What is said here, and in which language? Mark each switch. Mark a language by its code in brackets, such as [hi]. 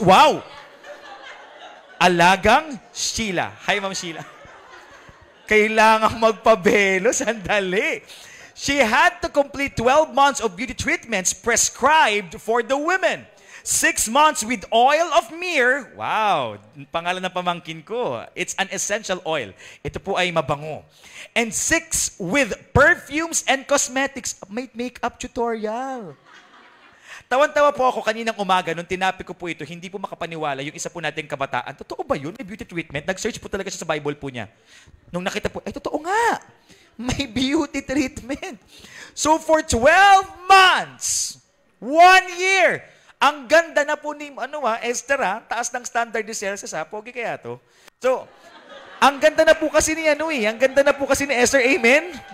[tl] Wow! Alagang Sheila. Hi, Ma'am Sheila. Kailangang magpabelo. Sandali. [en] She had to complete 12 months of beauty treatments prescribed for the women. 6 months with oil of myrrh. [tl] Wow, pangalan ng pamangkin ko. [en] It's an essential oil. [tl] Ito po ay mabango. [en] And 6 with perfumes and cosmetics. [tl] May makeup tutorial. Tawan-tawa po ako kaninang umaga nung tinapik ko po ito, hindi po makapaniwala yung isa po nating kabataan. Totoo ba yun? May beauty treatment? Nag-search po talaga siya sa Bible po niya. Nung nakita po, ay totoo nga. May beauty treatment. So [en] for 12 months, 1 year, [tl] ang ganda na po ni Esther, taas ng standard ni Xerxes, pogi kaya to. So, ang ganda na po kasi ni ang ganda na po kasi ni Esther, amen?